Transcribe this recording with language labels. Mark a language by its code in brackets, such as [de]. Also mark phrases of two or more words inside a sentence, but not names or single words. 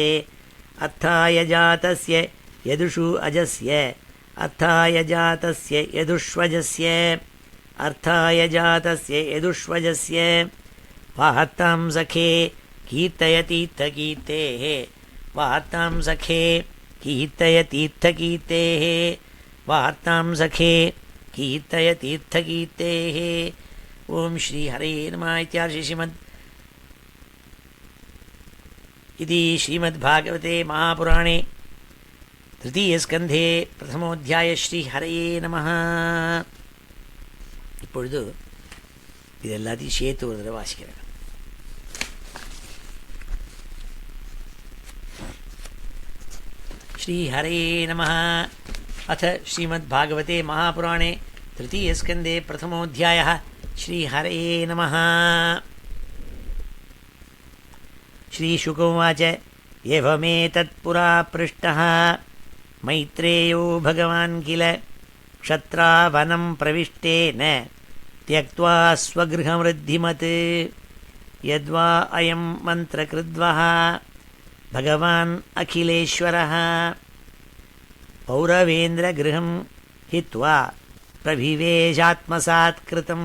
[sa] अर्थाय जातस्य यदुषु अजस्य अर्थाय जातस्य यदुष्वजस्य अर्थाय जातस्य यदुष्वजस्य वार्तां सखे कीर्तयतीर्थकीर्तेः वार्तां सखे कीर्तयतीर्थकीर्तेः वार्तां सखे कीर्तयतीर्थकीर्तेः ओम श्री हरे नमः इति श्रीमद्भागवते महापुराणे तृतीयस्कन्धे प्रथमोऽध्याय श्री हरे नमः [ta] இப்பொழுது இது எல்லாத்தையும் சேர்த்து ஒரு தடவை வாசிக்கிறேன். [sa] श्री हरे नमः अथ श्रीमद्भागवते महापुराणे तृतीयस्कन्धे प्रथमोऽध्यायः श्री हरे नमः. श्रीशुक उवाच एवमेतत्पुरा पृष्टः मैत्रेयो भगवान् किल क्षत्रावनं प्रविष्टेन त्यक्त्वा स्वगृहमृद्धिमत् यद्वा अयं मन्त्रकृद्वः भगवान् अखिलेश्वरः पौरवेन्द्रगृहं हित्वा प्रभिवेशात्मसात् कृतं.